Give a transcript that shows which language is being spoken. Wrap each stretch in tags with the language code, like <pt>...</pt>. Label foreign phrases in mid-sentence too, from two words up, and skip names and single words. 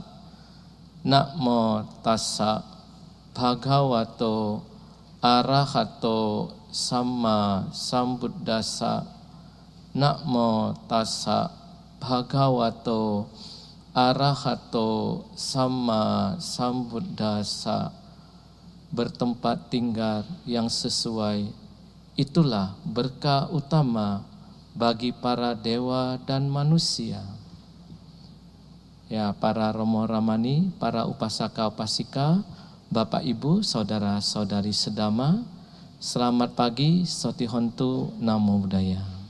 <pi>Namo tassa bhagavato arahato samma sambuddhassa. Namo tassa bhagavato arahato samma sambuddhassa.</pi> <id>Bertempat tinggal yang sesuai, itulah berkah utama bagi para dewa dan manusia. Ya, para Romo Ramani, para upasaka upasika, Bapak Ibu, saudara-saudari sedama, selamat pagi,</id> <pi>Sotihontu, Namo Buddhaya.</pi>